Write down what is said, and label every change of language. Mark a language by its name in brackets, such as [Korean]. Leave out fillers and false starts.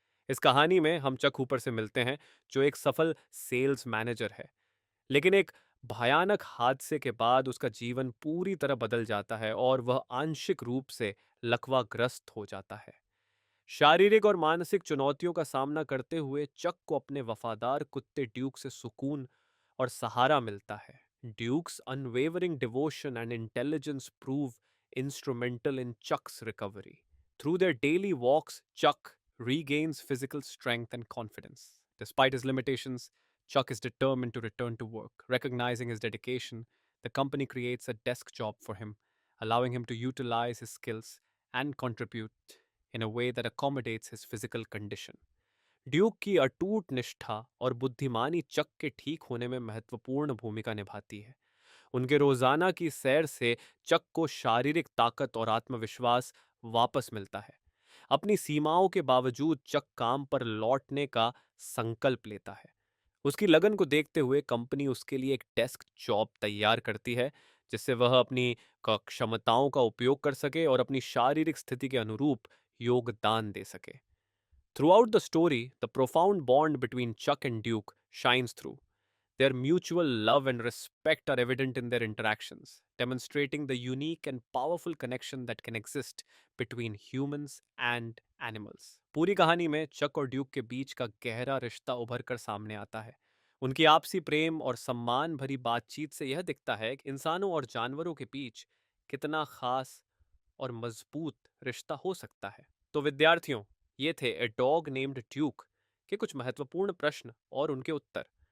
[Hindi] इस कहानी में हम चक हूपर से मिलते हैं जो एक सफल सेल्स मैनेजर है, लेकिन एक भयानक हादसे के बाद उसका जीवन पूरी तरह बदल जाता है और वह आंशिक रूप से लकवाग्रस्त हो जाता है। शारीरिक और मानसिक चुनौतियों का सामना करते हुए चक को अपने वफादार कुत्ते ड्यूक से सुकून और सहारा मिलता है। [English] Duke's unwavering devotion and intelligence prove instrumental in Chuck's recovery. Through their daily walks, Chuck regains physical strength and confidence. Despite his limitations, Chuck is determined to return to work. Recognizing his dedication, the company creates a desk job for him, allowing him to utilize his skills and contribute in a way that accommodates his physical condition. [Hindi] Duke की अटूट निष्ठा और बुद्धिमानी चक के ठीक होने में महत्वपूर्ण भूमिका निभाती है। उनके रोजाना की सैर से चक को शारीरिक ताकत और आत्मविश्वास वापस मिलता है। अपनी सीमाओं के बावजूद चक काम पर लौटने का संकल्प लेता है। उसकी लगन को देखते हुए कंपनी उसके लिए एक डेस्क जॉब तैयार करती है जिससे वह अपनी क्षमताओं का उपयोग कर सके और अपनी शारीरिक स्थिति के अनुरूप योगदान दे सके। [English] Throughout the story, the profound bond between Chuck and Duke shines through. Their mutual love and respect are evident in their interactions, demonstrating the unique and powerful connection that can exist between humans and animals. [Hindi] पूरी कहानी में चक और Duke के बीच का गहरा रिश्ता उभर कर सामने आता है। उनकी आपसी प्रेम और सम्मान भरी बातचीत से यह दिखता है कि इंसानों और जानवरों के बीच कितना खास और मजबूत रिश्ता हो सकता है। तो विद्यार्थियों, ये थे ए डॉग नेम्ड ड्यूक के कुछ महत्वपूर्ण प्रश्न और उनके उत्तर।